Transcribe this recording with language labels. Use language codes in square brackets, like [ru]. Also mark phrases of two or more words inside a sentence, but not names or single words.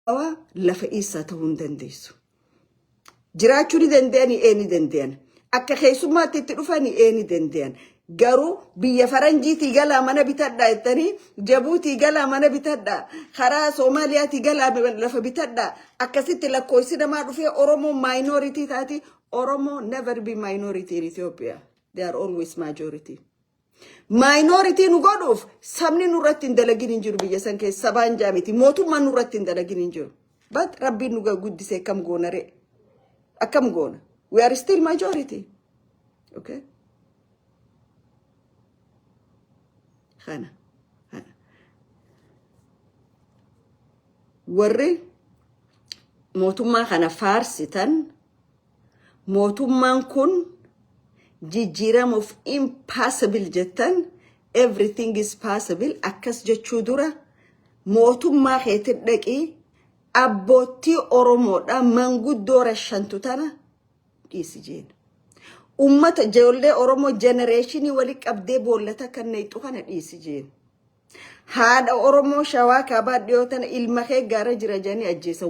[om] lafa isa ta'uu dandeessu. Jiraachuu ni danda'ani ni danda'an. Akka keessummaatti itti dhufani ni danda'an. Garuu biyya faranjiitii galaa mana bitadhaa jettanii Jabuutii galaa mana bitadhaa karaa Soomaaliyaatii galaa lafa bitadhaa akkasitti lakkoofsi namaa dhufee Oromoo minority taati. [en] Oromo never be minority in Ethiopia. They are always majority. [om] Minority nu godhuuf sabni nurratti hin dalagin hin jiru biyya san keessa sabaan jaamiti mootummaan nurratti hin dalagin hin jiru. But rabbiin nu guddisee akkam goona ree akkam goona. [en] We are still majority. Okay. Khana. [om] Warri mootummaa kana faarsitan mootummaan kun jijjiirama [en] of impossible [om] jettan [en] everything is possible [om] akkas jechuu dura mootummaa keetti dhaqii abbootii Oromoodha manguddoo rashantu tana dhiisi jeen. Ummata ijoollee Oromoo generationii wali qabdee boollata kan neexu kana dhiisi jeen. Haadha Oromoo Shawaa Kaabaa dhiyootan ilma kee gaara jira jedhanii ajjeesan.